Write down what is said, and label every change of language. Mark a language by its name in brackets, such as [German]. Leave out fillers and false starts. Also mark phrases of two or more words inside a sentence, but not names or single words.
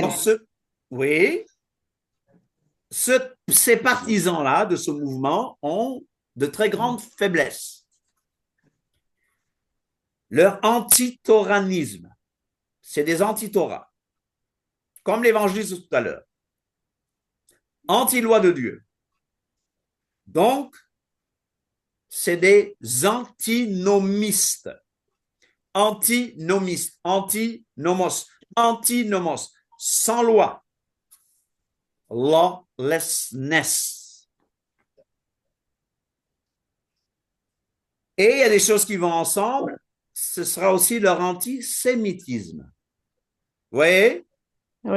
[French] Alors, oui, ces partisans-là de ce mouvement ont de très grandes faiblesses. Leur antitoranisme, c'est des anti-Torah, comme l'évangile de tout à l'heure. Anti-loi de Dieu. Donc, c'est des antinomistes. Antinomiste, antinomos, antinomos, sans loi, lawlessness. Et il y a des choses qui vont ensemble, ce sera aussi leur antisémitisme. Vous voyez? Oui.